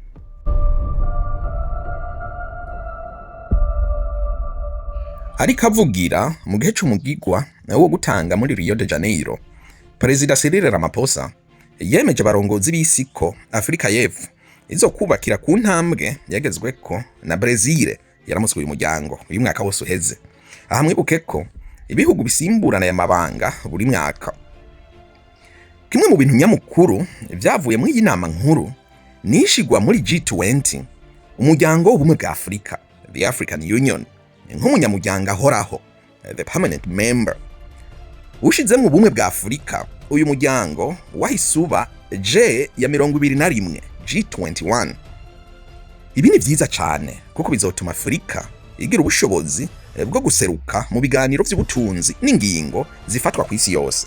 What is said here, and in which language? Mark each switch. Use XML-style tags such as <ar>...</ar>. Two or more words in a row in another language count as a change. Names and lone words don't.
<rn>Ariko avugira mu gihe c'umugigwa wo gutanga muri Rio de Janeiro, Perezida Cyril Ramaphosa yemeje abarongozi b'isi ko Afrika y'Epfo izokubakira ku ntambwe yagezweko na Brazil yaramutswe uyu muryango uyu mwaka wose uheze. Aha mwibuke ko ibihugu bisimburana ya mabanga buri mwaka. Kimwe mu bintu nyamukuru vyavuye muri iyi nama nkuru nishigwa muri G20, umuryango w'ubumwe bwa Afrika,</rn> <en>the African Union,</en> <rn>nk'umunyamuryango ahoraho,</rn> <en>the permanent member.</en> <rn>Ushize mu bumwe bwa Afrika, uyu muryango wahisuba G21, G21. Ibi ni vyiza cane kuko bizotuma Afrika igira ubushobozi bwo guseruka mu biganiro vy'ubutunzi n'ingingo zifatwa ku isi yose.</rn>